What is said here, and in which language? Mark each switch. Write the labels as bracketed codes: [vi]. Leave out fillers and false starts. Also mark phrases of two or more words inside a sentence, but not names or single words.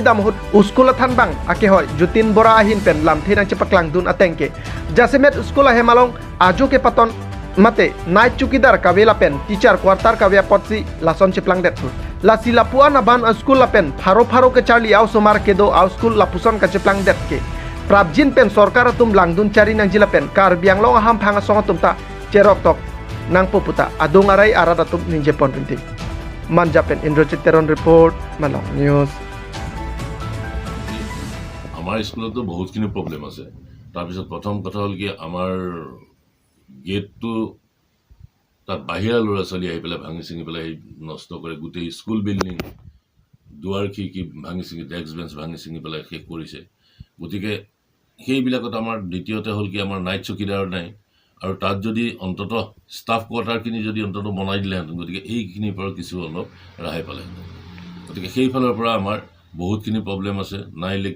[mjw] damhut uskula than bang ake hoy jutin bora ahin pen lam thirang chepaklang dun atengke jasemet uskula hemalong ajo ke paton mate night chukidar kavela pen [en] teacher quarter [mjw] kavya potsi lason cheplang det la silapuan aban school lapen pharo ke charli au somar ke do au school lapuson ka cheplang det ke prabjin pen sorkar tum langdun chari nang jila pen kar biang long aham phanga song tum ta cherok tok nang poputa adung arai arada tum ninje pon pinti manja pen Indrajit Teron report Malong news [as] আমাৰ স্কুলতো বহুতখিনি প্ৰব্লেম আছে তাৰপিছত প্ৰথম কথা হ'ল কি আমাৰ গেটটো তাত বাহিৰা ল'ৰা ছোৱালী আহি পেলাই ভাঙি চিঙি পেলাই নষ্ট কৰে গোটেই [en] school building [as] দুৱাৰ খিৰিকী ভাঙি চিঙি [en] desk bench [as] ভাঙি চিঙি পেলাই শেষ কৰিছে গতিকে সেইবিলাকত আমাৰ দ্বিতীয়তে হ'ল কি আমাৰ [en] night chowkidar [as] নাই আৰু তাত যদি অন্তত [en] staff quarter [as] যদি অন্তত বনাই দিলেহেঁতেন গতিকে এইখিনিৰ পৰা কিছু অলপ ৰেহাই পালেহেঁতেন গতিকে সেইফালৰ পৰা আমাৰ বহুতখিনি প্ৰব্লেম আছে নাই